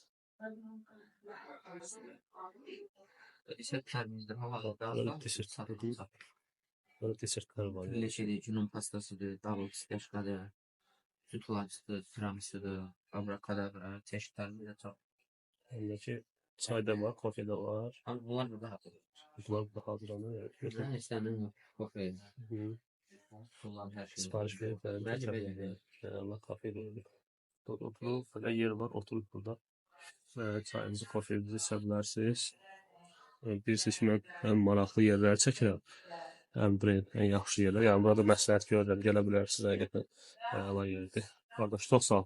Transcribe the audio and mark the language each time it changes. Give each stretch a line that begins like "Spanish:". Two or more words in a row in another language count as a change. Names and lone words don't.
Azerbaijani: Dessertlərimizdə havalarda Burada desertlər var. birləşəli günün pastasıdır, double pistəşkadır, süt lacıdır, tiramisudur, abrakadabra, çeşidlərimiz də çox. Yəni ki, Çay da var, kofe de var.
Turkish: Ama bunlar burada hazır. Bunlar da hazırlanır.
Azerbaijani: Ben istəmirəm kofe. Hı. Bunlar hər şey.
Turkish: Sipariş verip Bence böyle.
Azerbaijani: Allah kafe de oturub, belə yer var,
Turkish: oturup burada.
Azerbaijani: Çayınızı, kofenizi içə bilərsiniz. Bilirsiniz ki, mən ən maraqlı yerləri çəkirəm. Ən brend, ən yaxşı yerlər. Yəni burada məsləhət görürəm, gələ bilərsiniz həqiqətən. Əla yerdir. Qardaş, çox sağ ol.